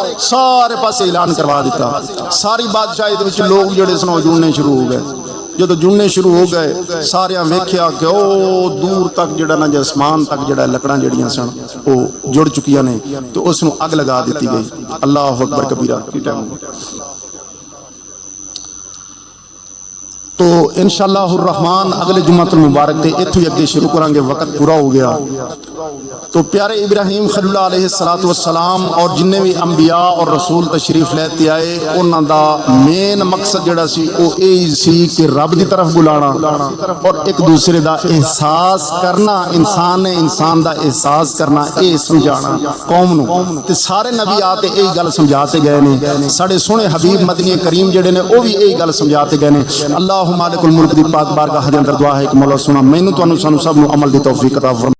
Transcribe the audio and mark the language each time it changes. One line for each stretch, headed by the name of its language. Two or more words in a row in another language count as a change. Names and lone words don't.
Punjabi: ਸਾਰੇ ਪਾਸੇ ਐਲਾਨ ਕਰਵਾ ਦਿੱਤਾ। ਸਾਰੀ ਬਾਦਸ਼ਾਹੀ ਦੇ ਵਿੱਚ ਲੋਕ ਜਿਹੜੇ ਸਨ ਉਹ ਜੁੜਨੇ ਸ਼ੁਰੂ ਹੋ ਗਏ। ਜਦੋਂ ਜੁੜਨੇ ਸ਼ੁਰੂ ਹੋ ਗਏ ਸਾਰਿਆਂ ਵੇਖਿਆ ਕਿ ਉਹ ਦੂਰ ਤੱਕ ਜਿਹੜਾ ਨਾ ਅਸਮਾਨ ਤੱਕ ਜਿਹੜਾ ਲੱਕੜਾਂ ਜਿਹੜੀਆਂ ਸਨ ਉਹ ਜੁੜ ਚੁੱਕੀਆਂ ਨੇ, ਤੇ ਉਸ ਨੂੰ ਅੱਗ ਲਗਾ ਦਿੱਤੀ ਗਈ।
Arabic: الله أكبر كبيرا.
Punjabi: تو
Arabic: انشاءاللہ الرحمن
Punjabi: اگلے
Arabic: جمعۃ المبارک
Punjabi: تے اتھوں اگے شروع کرانگے، وقت پورا ہو گیا۔ تو پیارے ابراہیم خلیل اللہ
Arabic: علیہ السلام
Punjabi: اور جننے بھی انبیاء اور رسول تشریف لیتے آئے انہاں دا مین مقصد جڑا سی او یہی سی کہ رب دی طرف بلانا اور ایک دوسرے دا احساس کرنا، انسان دا احساس کرنا، اے سمجھانا قوم نو۔ تے سارے نبیات یہی گل سمجھاتے گئے نے، ساڈے سونے حبیب مدنی کریم جڑے نے او بھی یہی گل سمجھاتے گئے نے۔
Arabic: اللہ مالک الملک
Punjabi: دی پاک بارگاہ دے اندر دعا ہے کہ مولا سونا مینوں تانوں سانوں سب نو عمل دی توفیق عطا فرمائے۔